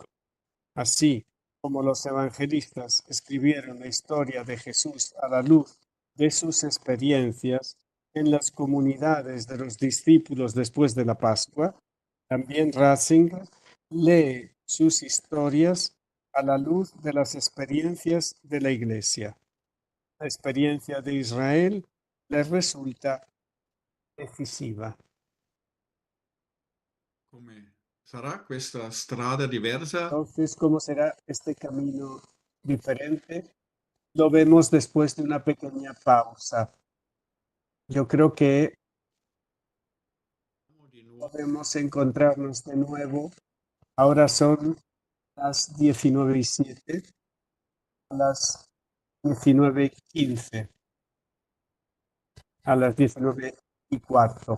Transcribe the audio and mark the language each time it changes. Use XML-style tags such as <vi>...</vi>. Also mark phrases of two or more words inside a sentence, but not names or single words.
<es>Así como los evangelistas escribieron la historia de Jesús a la luz de sus experiencias en las comunidades de los discípulos después de la Pascua, también Ratzinger lee sus historias a la luz de las experiencias de la Iglesia. La experiencia de Israel les resulta decisiva.</es> <it>Come sarà questa strada diversa?</it> <es>Entonces, ¿cómo será este camino diferente? Lo vemos después de una pequeña pausa. Yo creo que</es> <it>Di nuovo.</it> <es>podemos encontrarnos de nuevo. Ahora son las 19:07, a las 19:15, a las 19:15.</es>